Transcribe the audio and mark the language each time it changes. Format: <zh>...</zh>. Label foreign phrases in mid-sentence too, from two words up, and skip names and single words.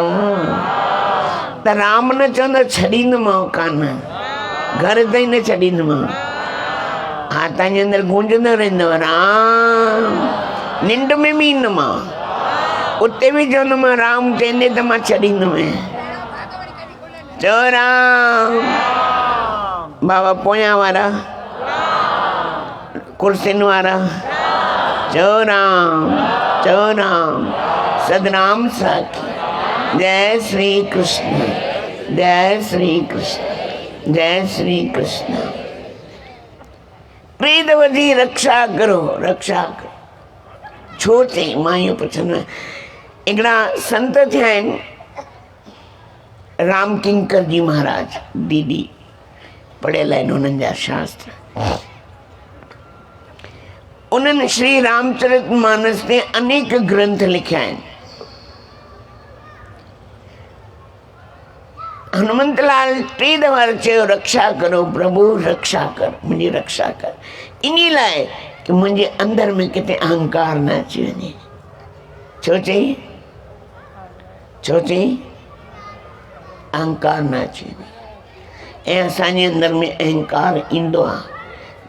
<sd>त राम न चवंदो छॾींदोमांव कान, घर ताईं न छॾींदोमांव, हा तव्हांजे अंदरि गूंजंदो रहंदव राम। निंड में बि ईंदोमांव, उते बि चवंदोमांव राम, चवंदे त मां छॾींदोमांइ। चओ राम। बाबा पोयां वारा, कुर्सियुनि वारा, चओ राम, चओ राम। सतनाम साखी। जय श्री कृष्ण, जय श्री कृष्ण, जय श्री कृष्ण। प्रीतवती</sd> <hi>रक्षा करो रक्षा करो।</hi> <sd>छो चई? मां इहो पुछंदो आहियां। हिकिड़ा संत थिया आहिनि, राम किंकर जी महाराज, दीदी पढ़ियल आहिनि उन्हनि जा शास्त्र। उन्हनि श्री रामचरितमानस ते अनेक ग्रंथ लिखिया आहिनि। हनुमंतलाल 3 दफ़ा चयो</sd> <hi>रक्षा करो प्रभु,</hi> <sd>रक्षा कर, मुंहिंजी रक्षा कर। इन लाइ कि मुंहिंजे अंदरि में किथे अहंकार न अची वञे। छो चई? छो चई? अहंकार न अचे ऐं असांजे अंदर में अहंकार ईंदो आहे।</sd>